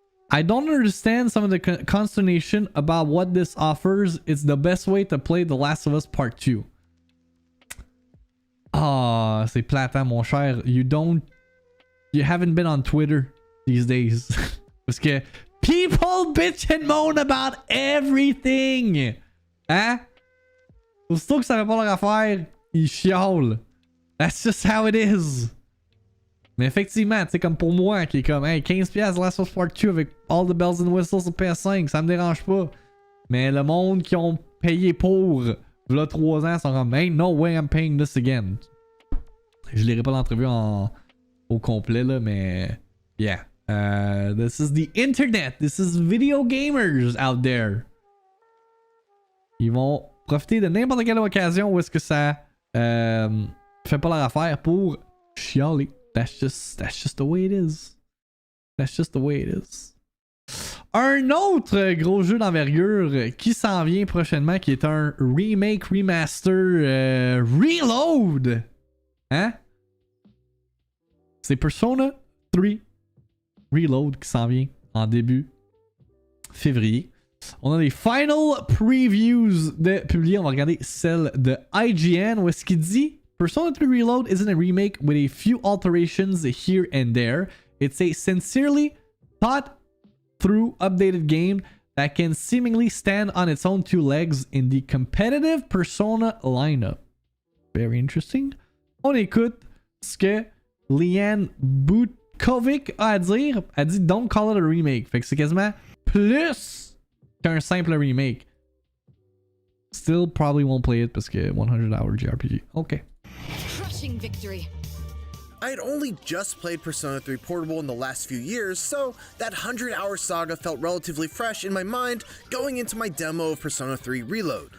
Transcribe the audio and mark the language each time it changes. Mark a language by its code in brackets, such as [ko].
[en] I don't understand some of the consternation about what this offers. It's the best way to play The Last of Us Part 2. [fr] Ah, c'est plate, hein, mon cher. [en] You haven't been on Twitter these days. [fr] Parce que [en] people bitch and moan about everything. [fr] Hein? Aussitôt que ça fait pas leur affaire, ils chiolent. [en] That's just how it is. [fr] Mais effectivement, tu sais, comme pour moi, qui est comme, hey, 15$ Last of Us Part 2 avec [en] all the bells and whistles [fr] sur PS5, ça me dérange pas. Mais le monde qui ont payé pour, là, 3 ans, sont comme, hey, [en] no way I'm paying this again. [fr] Je lirai pas l'entrevue au complet, là, mais yeah. [en] This is the internet. This is video gamers out there. [fr] Ils vont profiter de n'importe quelle occasion où est-ce que ça fait pas leur affaire pour chialer. [en] That's just the way it is. That's just the way it is. [fr] Un autre gros jeu d'envergure qui s'en vient prochainement, qui est un remake, remaster, reload. Hein? C'est Persona 3 Reload qui s'en vient en début février. On a des [en] final previews [fr] de publiées. On va regarder celle de IGN où est-ce qu'il dit [en] Persona 3 Reload isn't a remake with a few alterations here and there. It's a sincerely thought through updated game that can seemingly stand on its own 2 legs in the competitive Persona lineup. Very interesting. [fr] On écoute ce que Liane Butkovic a à dire. Elle dit [en] don't call it a remake. [fr] Fait que c'est quasiment plus qu'un simple remake. [en] Still probably won't play it [fr] parce que [en] 100-hour JRPG. Ok. Crushing victory. I had only just played Persona 3 Portable in the last few years, so that 100-hour saga felt relatively fresh in my mind going into my demo of Persona 3 Reload.